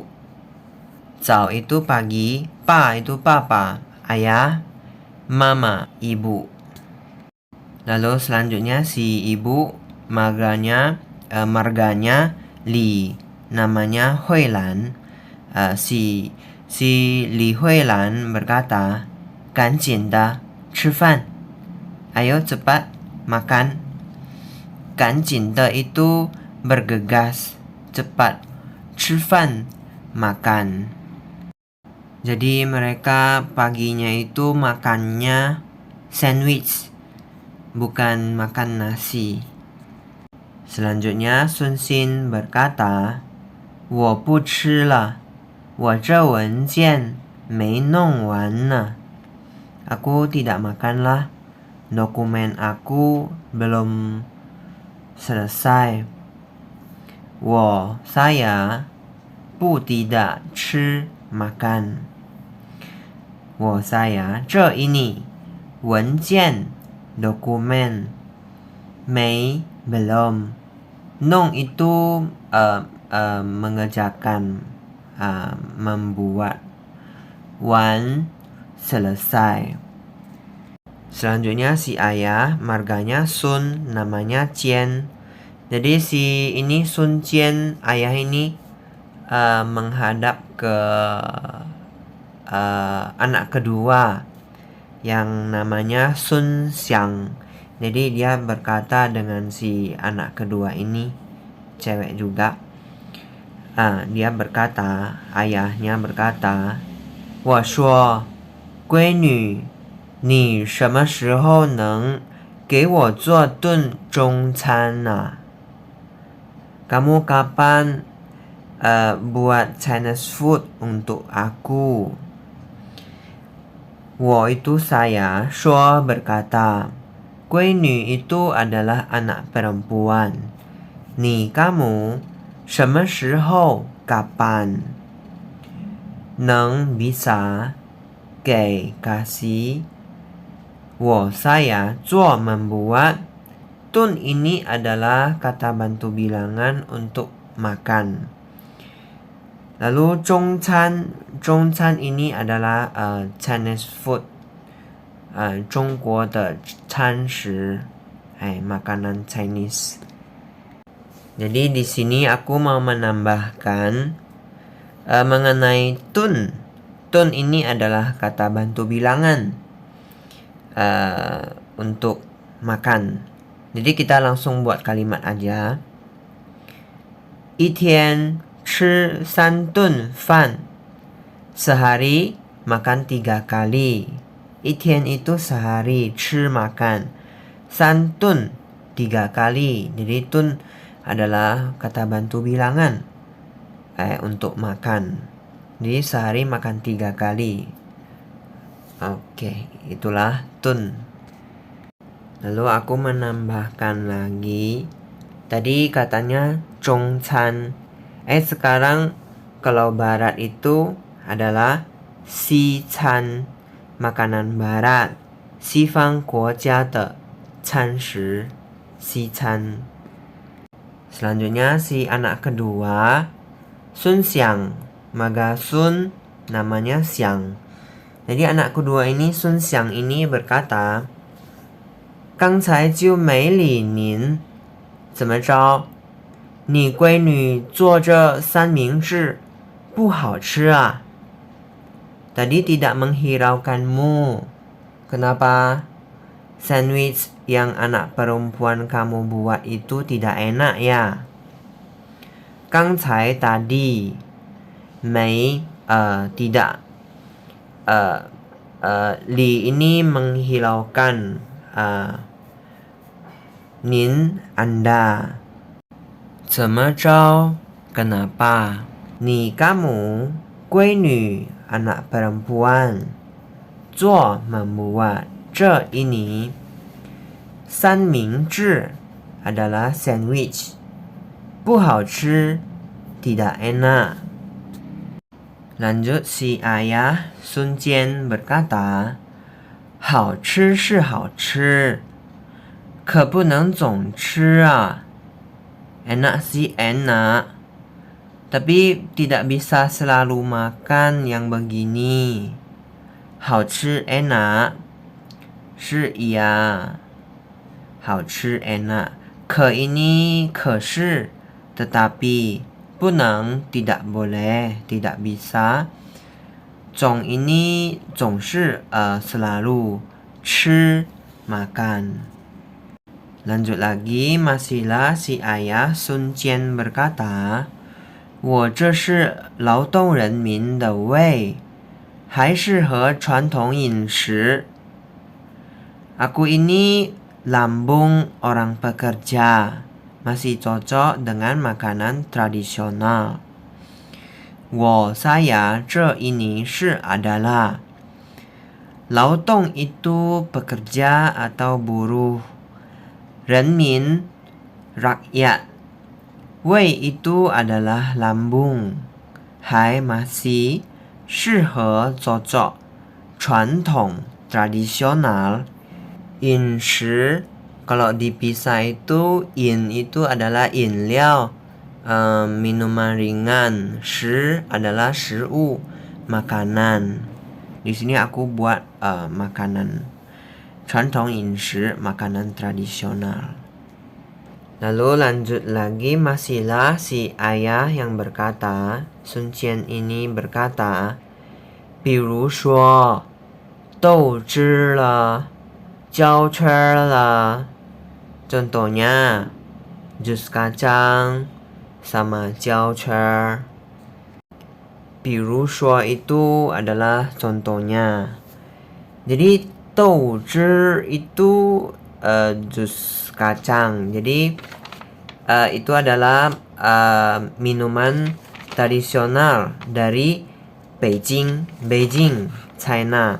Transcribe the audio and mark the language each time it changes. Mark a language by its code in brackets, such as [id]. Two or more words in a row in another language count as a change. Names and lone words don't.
[id] Zao itu pagi, pa itu papa, ayah, mama, ibu. Lalu selanjutnya si ibu marganya Li, namanya Huilan. Si Li Huilan berkata, [zh] 赶紧的吃饭, [id] ayo cepat makan. [zh] 赶紧的 [id] itu bergegas, cepat. 吃饭 makan. Jadi mereka paginya itu makannya sandwich, bukan makan nasi. Selanjutnya Sun Xin berkata, [zh] 我不吃了，我这文件没弄完呢. [id] Aku tidak makanlah, dokumen aku belum selesai. saya 不 tidak 吃 makan. saya 这 ini 文件 dokumen, 没 belum, nong itu mengerjakan, membuat, wan selesai. Selanjutnya si ayah marganya Sun, namanya Jian. Jadi si ini Sun Jian, ayah ini menghadap ke anak kedua yang namanya Sun Xiang. Jadi dia berkata dengan si anak kedua ini, cewek juga. Dia berkata, ayahnya berkata, [zh] 我说闺女 你什么时候能给我做顿中餐啊? [id] Kamu kapan buat [en] Chinese food [id] untuk aku? 我 itu saya, 说 berkata, 闺女 itu adalah anak perempuan. 你 kamu, 什么时候 kapan, 能 bisa, 给 kasih, 我 saya, 做 membuat, tun ini adalah kata bantu bilangan untuk makan. Lalu zhongcan ini adalah [en] Chinese food, [zh] 中国的餐食, [id] makanan Chinese. Jadi di sini aku mau menambahkan mengenai tun. Tun ini adalah kata bantu bilangan untuk makan. Jadi kita langsung buat kalimat aja. [zh] 一天吃3顿饭. [id] Sehari makan 3 kali. 一天 itu sehari, 吃 makan. 3顿 3 kali. Jadi tun adalah kata bantu bilangan untuk makan. Jadi sehari makan 3 kali. Oke, itulah tun. Lalu aku menambahkan lagi. Tadi katanya zhongcan. Sekarang kalau barat itu adalah xichan, makanan barat. [zh] 西方国家的餐食, [id] xichan. Selanjutnya si anak kedua, Sun Xiang, marga Sun, namanya Xiang. Jadi anak kedua ini, Sun Xiang ini berkata, [zh] 刚才就没理您，怎么着？你闺女做这三明治不好吃啊 ？ [id] Tadi tidak menghiraukanmu. Kenapa? Sandwich yang anak perempuan kamu buat itu tidak enak ya? 刚才 tadi 没 tidak li ini menghiraukan nin Anda. 怎么着 Kenapa? Ni kamu 闺女 anak perempuan 做 membuat 这 ini 三明治 adalah sandwich [zh] 不好吃 [id] tidak enak. Lanjut si ayah Sun Jian berkata [zh] 好吃是好吃可不能总吃啊 [id] enak sih enak tapi tidak bisa selalu makan yang begini. 好吃 enak 是 iya 好吃 enak 可 ini 可是 tetapi 不能 tidak boleh tidak bisa 总 ini 总是 selalu 吃 makan. Lanjut lagi, masihlah si ayah Sun Jian berkata [zh] 我这是劳动人民的胃还适合传统饮食 [id] Aku ini lambung orang pekerja masih cocok dengan makanan tradisional. 我 saya 这 ini 是 adalah 劳动 itu pekerja atau buruh 人民 rakyat 胃 itu adalah lambung 还 masih 适合 cocok 传统 tradisional 饮食 kalau dipisah itu in itu adalah 饮料 minuman ringan 食 adalah 食物 makanan. Di sini aku buat makanan [zh] 传统饮食 [id] makanan tradisional. Lalu lanjut lagi masihlah si ayah yang berkata Sun Jian ini berkata [zh] 比如说豆汁了焦圈了 [id] contohnya jus kacang sama [zh] 焦圈 比如说 [id] itu adalah contohnya jadi 豆汁 itu jus kacang jadi itu adalah minuman tradisional dari Beijing, China.